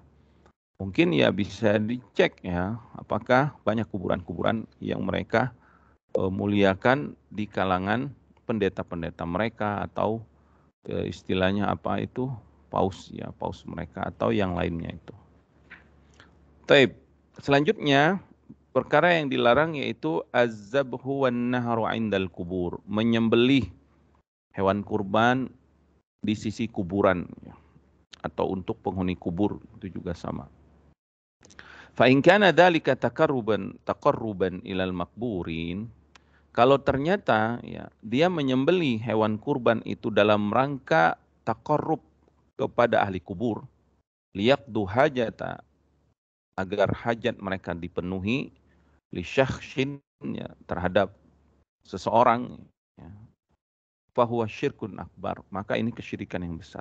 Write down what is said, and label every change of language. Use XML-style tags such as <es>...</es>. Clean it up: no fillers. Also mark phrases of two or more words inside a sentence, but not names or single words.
<id>Mungkin ya bisa dicek ya, apakah banyak kuburan-kuburan yang mereka muliakan di kalangan pendeta-pendeta mereka, atau istilahnya apa itu, paus ya, paus mereka, atau yang lainnya itu. Taib. Selanjutnya perkara yang dilarang yaitu</id> <ar>الذبح والنحر عند القبور,</ar> <id>menyembelih hewan kurban di sisi kuburan ya, atau untuk penghuni kubur, itu juga sama.</id> <ar>فإن كان ذلك تقربا إلى المقبورين,</ar> <id>kalau ternyata ya dia menyembelih hewan kurban itu dalam rangka taqarrub kepada ahli kubur,</id> <ar>ليقضي حاجة,</ar> <id>agar hajat mereka dipenuhi,</id> <ar>لشخص,</ar> <id>ya, terhadap seseorang ya,</id> <ar>فهو شرك أكبر,</ar> <id>maka ini kesyirikan yang besar.</id>